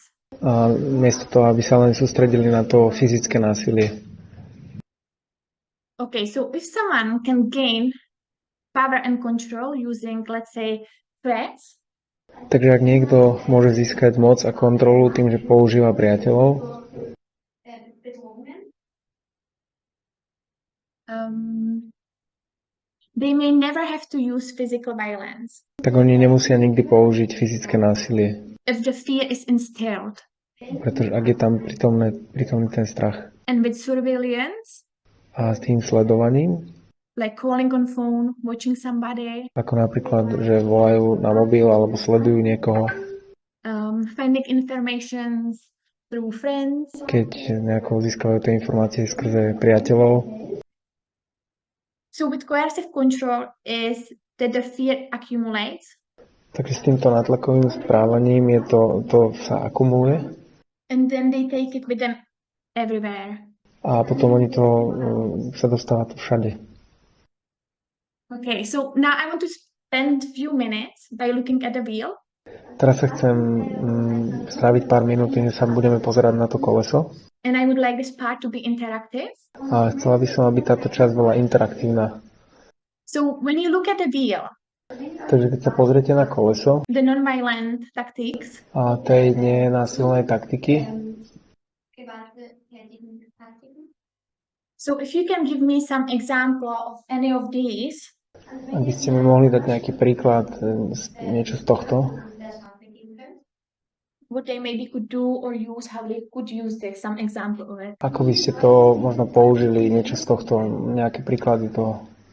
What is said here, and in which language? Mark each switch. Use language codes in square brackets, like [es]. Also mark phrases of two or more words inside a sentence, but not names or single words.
[sk] a miesto toho, aby sa len sústredili na to fyzické násilie. [en] Okay, so if someone can gain power and control using, let's say, threats, [sk] Takže ak niekto môže získať moc a kontrolu tým, že používa priateľov, [en] they may never have to use physical violence [sk] tak oni nemusia nikdy použiť fyzické násilie. [en] if the fear is instilled. [sk] Pretože ak je tam prítomný ten strach. [en] And with surveillance, [sk] A s tým sledovaním, [en] like calling on phone, watching somebody, [sk] ako napríklad, že volajú na mobil alebo sledujú niekoho, [en] finding information through friends, [sk] keď nejako získavajú tie informácie skrze priateľov. [en] so with coercive control is that the fear accumulates. [sk] Takže s týmto nátlakovým správaním to sa akumuluje [en] And then they take it with them everywhere. [sk] a potom oni to sa dostáva to všade. [en] Okay, so now I want to spend few minutes by looking at the wheel. [sk] Teraz sa chcem stráviť pár minút, že sa budeme pozerať na to koleso. [en] And I would like this part to be interactive. [sk] A chcela by som, aby táto časť bola interaktívna. [en] So when you look at the wheel, [sk] Takže keď sa pozriete na koleso [en] the non-violent tactics, [sk] a tej nenásilnej taktiky, [en] so if you can give me some example of any of these, [sk] aby ste mi mohli dať nejaký príklad, niečo z tohto, [en] what they maybe could do or use, how they could use this, some example of it. [sk] ako by ste to možno použili, niečo z tohto, nejaké príklady toho.